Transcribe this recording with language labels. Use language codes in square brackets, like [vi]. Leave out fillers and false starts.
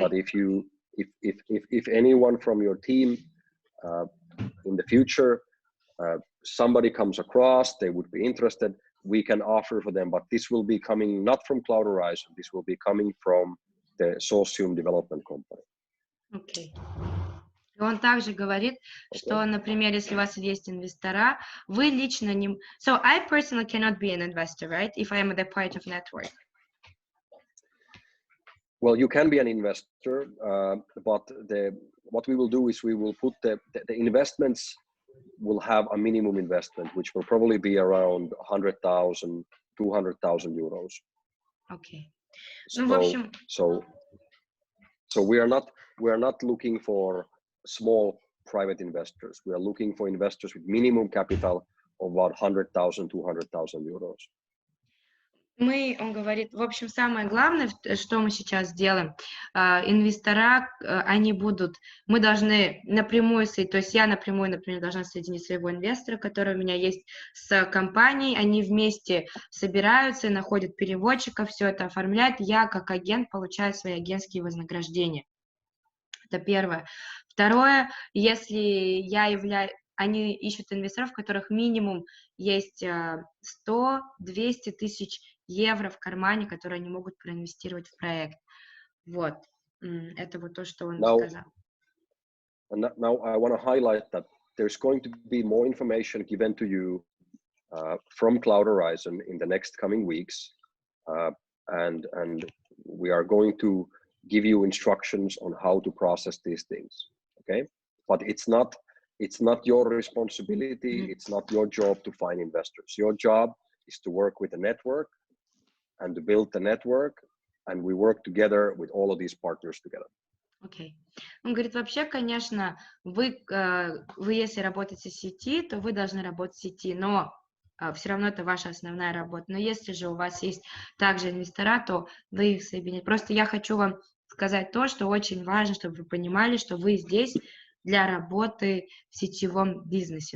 [en] But if anyone from your team in the future, somebody comes across, they would be interested, we can offer for them. But this will be coming not from Cloud Horizon. This will be coming from the Socium development company. Okay. [ru] Он также говорит, что, например, если у вас есть инвестора, вы лично не... [en] So I personally cannot be an investor, right? If I am the part of network. Well, you can be an investor, but what we will do is we will put the investments will have a minimum investment, which will probably be around 100,000, 200,000 euros. Okay. So we are not looking for small private investors. We are looking for investors with minimum capital of about 100,000, 200,000 euros. [ru] Он говорит, в общем, самое главное, что мы сейчас делаем, инвестора, мы должны напрямую, то есть я напрямую, например, должна соединить своего инвестора, который у меня есть, с компанией, они вместе собираются, находят переводчиков, все это оформляют, я как агент получаю свои агентские вознаграждения. Это первое. Второе, если они ищут инвесторов, у которых минимум есть 100-200 тысяч евро в кармане, которые они могут проинвестировать в проект. Вот. Это вот то, что он сказал. [en] Now I want to highlight that there's going to be more information given to you from Cloud Horizon in the next coming weeks, and we are going to give you instructions on how to process these things. Okay, but it's not your responsibility. It's not your job to find investors. Your job is to work with the network and to build the network, and we work together with all of these partners together. [ru] Окей. Он говорит, вообще, конечно, вы если работаете в сети, то вы должны работать в сети, но все равно это ваша основная работа. Но если же у вас есть также инвестора, то вы их соедините. Просто я хочу вам сказать то, что очень важно, чтобы вы понимали, что вы здесь для работы в сетевом бизнесе.